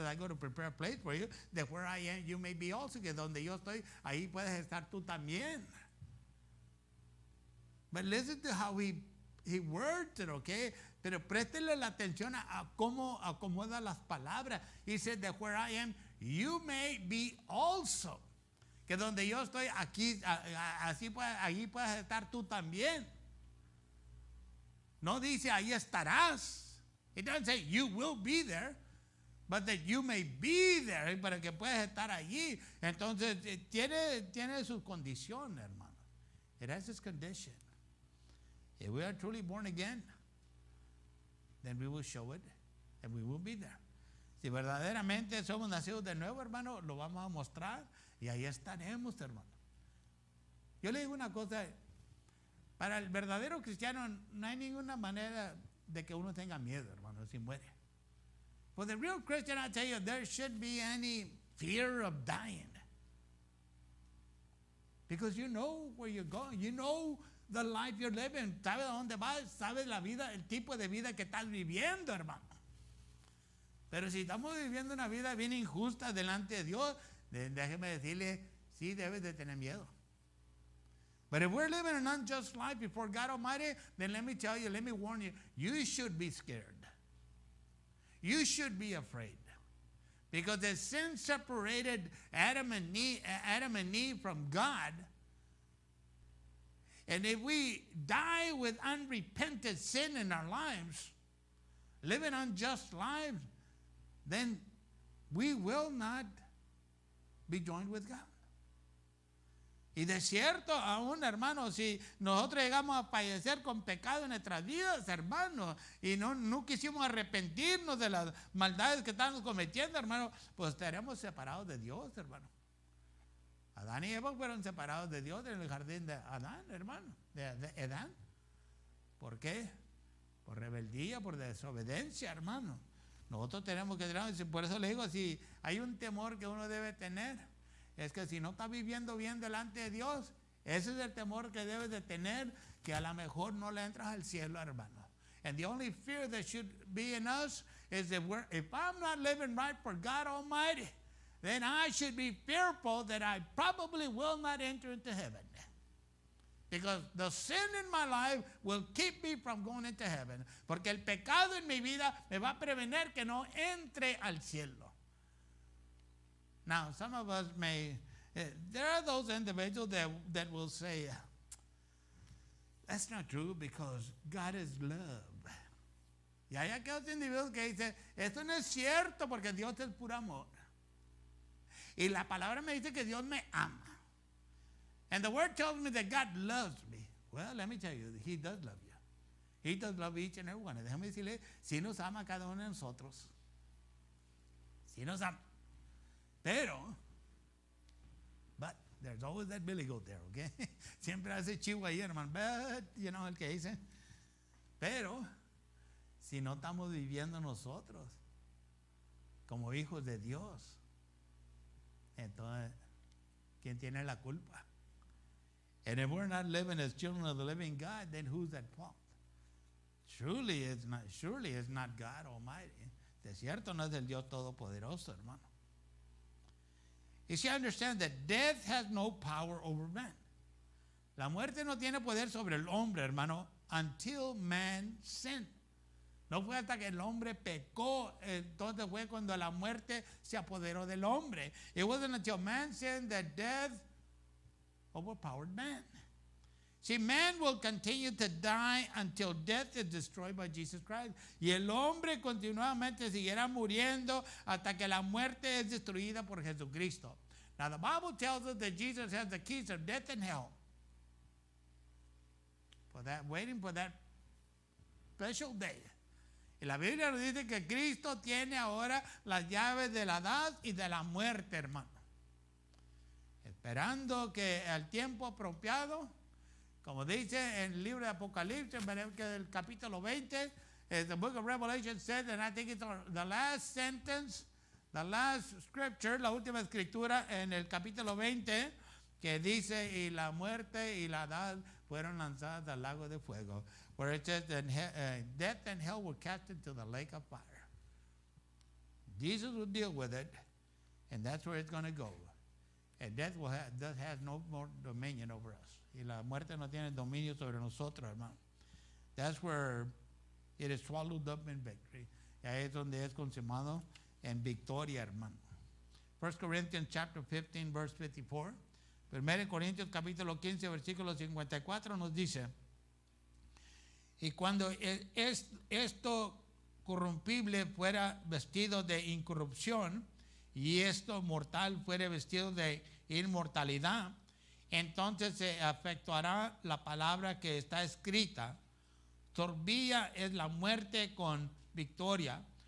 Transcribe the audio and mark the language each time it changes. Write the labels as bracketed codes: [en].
[en] I go to prepare a place for you, that where I am, you may be also, [es] que donde yo estoy, ahí puedes estar tú también. [en] But listen to how he words it, okay? [es] Pero préstele la atención a cómo acomoda las palabras. [en] He said that where I am, you may be also. [es] Que donde yo estoy, aquí, allí puedes estar tú también. No dice ahí estarás. [en] It doesn't say you will be there, but that you may be there, [es] para que puedas estar allí. Entonces tiene sus condiciones, hermano. [en] It has its condition. If we are truly born again, then we will show it and we will be there. [es] Si verdaderamente somos nacidos de nuevo, hermano, lo vamos a mostrar y ahí estaremos, hermano. Yo le digo una cosa, para el verdadero cristiano no hay ninguna manera de que uno tenga miedo, hermano, si muere. [en] For the real Christian, I tell you, there shouldn't be any fear of dying. Because you know where you're going. You know the life you're living. [es] Sabes a dónde vas, sabes la vida, el tipo de vida que estás viviendo, hermano. Pero si estamos viviendo una vida bien injusta delante de Dios, déjeme decirle, sí debes de tener miedo. [en] But if we're living an unjust life before God Almighty, then let me tell you, let me warn you, you should be scared. You should be afraid. Because the sin separated Adam and Eve from God. And if we die with unrepented sin in our lives, living unjust lives, then we will not be joined with God. [es] Y de cierto, aún, hermano, si nosotros llegamos a padecer con pecado en nuestras vidas, hermano, y no quisimos arrepentirnos de las maldades que estamos cometiendo, hermano, pues estaremos separados de Dios, hermano. Adán y Eva fueron separados de Dios en el jardín de Adán, hermano, de Edán. ¿Por qué? Por rebeldía, por desobediencia, hermano. Nosotros tenemos que, por eso le digo, si hay un temor que uno debe tener, es que si no está viviendo bien delante de Dios, ese es el temor que debes de tener, que a lo mejor no le entras al cielo, hermano. [en] And the only fear that should be in us is that if I'm not living right for God Almighty, then I should be fearful that I probably will not enter into heaven. Because the sin in my life will keep me from going into heaven. [es] Porque el pecado en mi vida me va a prevenir que no entre al cielo. [en] Now, some of us there are those individuals that will say, that's not true because God is love. [es] Y hay aquellos individuos que dicen, esto no es cierto porque Dios es puro amor. Y la palabra me dice que Dios me ama. [en] And the word tells me that God loves me. Well, let me tell you, He does love you. He does love each and every one. [es] Déjame decirle, si nos ama a cada uno de nosotros. Si nos ama. Pero, [en] but there's always that Billy goat there, okay? [es] Siempre hace chivo ahí, hermano. [en] But, you know, [es] el que dice. Pero, si no estamos viviendo nosotros como hijos de Dios, entonces, ¿quién tiene la culpa? [en] And if we're not living as children of the living God, then who's at fault? Surely it's not God Almighty. [es] De cierto no es el Dios Todopoderoso, hermano. [en] You see, understand that death has no power over man. [es] La muerte no tiene poder sobre el hombre, hermano, [en] until man sinned. [es] No fue hasta que el hombre pecó, entonces fue cuando la muerte se apoderó del hombre. [en] It wasn't until man sinned that death overpowered man. See, man will continue to die until death is destroyed by Jesus Christ. [es] Y el hombre continuamente seguirá muriendo hasta que la muerte es destruida por Jesucristo. [en] Now, the Bible tells us that Jesus has the keys of death and hell. Waiting for that special day. [es] Y la Biblia nos dice que Cristo tiene ahora las llaves de la edad y de la muerte, hermano. Esperando que al tiempo apropiado, como dice en el libro de Apocalipsis, que el capítulo 20, [en] the book of Revelation said, and I think it's the last sentence, the last scripture, [es] la última escritura en el capítulo 20, que dice, y la muerte y la edad fueron lanzadas al lago de fuego, [en] where it says that death and hell were cast into the lake of fire. Jesus will deal with it, and that's where it's going to go. And death has no more dominion over us. [es] Y la muerte no tiene dominio sobre nosotros, hermano. [en] That's where it is swallowed up in victory. [es] Y ahí es donde es consumado en victoria, hermano. [en] 1 Corinthians chapter 15, verse 54. [es] 1 Corintios capítulo 15, versículo 54 nos dice, Y cuando esto corrompible fuera vestido de incorrupción y esto mortal fuera vestido de inmortalidad, entonces se efectuará la palabra que está escrita: todavía es la muerte con victoria.